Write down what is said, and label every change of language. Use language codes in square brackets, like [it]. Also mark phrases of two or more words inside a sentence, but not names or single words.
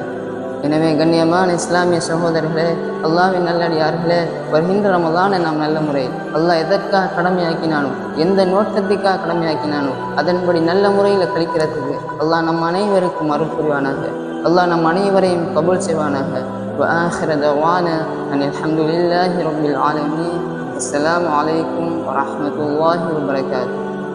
[ta] எனவே கண்ணியமான இஸ்லாமிய சகோதரர்களே, அல்லாஹ்வின் நல்லடியார்களே, வருகின்ற ரமலானை நாம் நல்ல முறையில் அல்லாஹ் எதற்காக கடமையாக்கினானோ, எந்த நோக்கத்திற்காக கடமையாக்கினானோ அதன்படி நல்ல முறையில் கழிக்கிறதுக்கு அல்லாஹ் நம் அனைவருக்கும் அருள் புரிவானாக. அல்லாஹ் நம் அனைவரையும் கபூல் செய்வானாக. [ar] وآخر دعوانا أن الحمد لله رب العالمين. السلام عليكم ورحمة الله وبركاته.